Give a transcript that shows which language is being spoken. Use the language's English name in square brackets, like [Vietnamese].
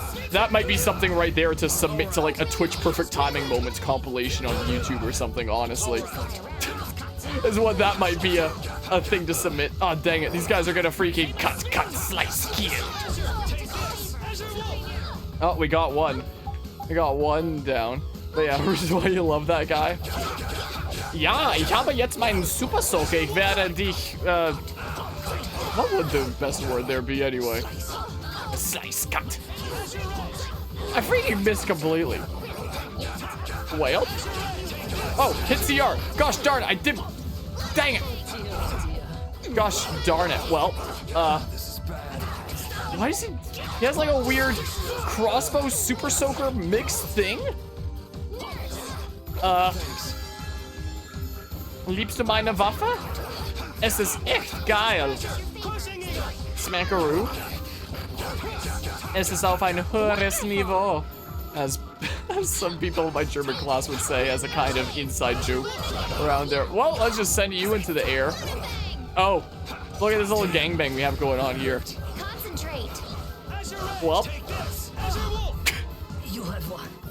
[English] That might be something right there to submit to, like, a Twitch Perfect Timing Moments compilation on YouTube or something, honestly. Is what that might be a thing to submit. Oh, dang it, these guys are gonna freaking cut, slice, kill. Oh, we got one. I got one down. But yeah, which is why you love that guy. [German] Ja, ich habe jetzt meinen Super Soaker. Ich werde dich, [English] what would the best word there be anyway? Slice, cut. I freaking missed completely. Whale? Oh, hit CR. Gosh darn it, I did. Dang it. Gosh darn it. Well, why is he has like a weird crossbow super soaker mixed thing? [German] Liebst du meine Waffe? Es ist echt geil. [English] Smackaroo. [German] Es ist auf ein höheres Niveau. [English] As some people in my German class would say, as a kind of inside joke around there. Well, let's just send you into the air. Oh, look at this little gangbang we have going on here. Concentrate. Well, You have won.